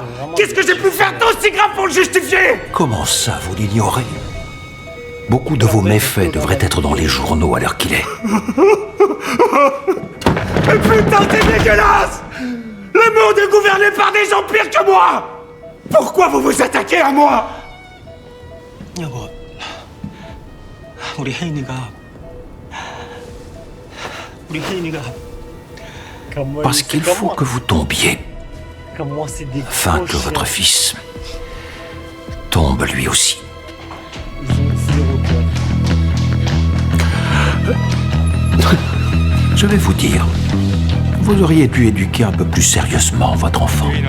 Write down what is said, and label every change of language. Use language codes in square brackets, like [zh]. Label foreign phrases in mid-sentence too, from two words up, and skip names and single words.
[fr] Qu'est-ce que j'ai pu faire d'aussi grave pour le justifier? Comment ça, vous l'ignorez? Beaucoup de vos méfaits devraient être dans les journaux à l'heure qu'il est. Mais putain, c'est dégueulasse! Le monde est gouverné par des gens pires que moi! Pourquoi vous vous attaquez à moi? [ko] 여보, 우리 혜인이가 [fr] Parce qu'il faut que vous tombiez, afin que votre chiens. fils tombe lui aussi. Je vais vous dire, vous auriez dû éduquer un peu plus sérieusement votre enfant.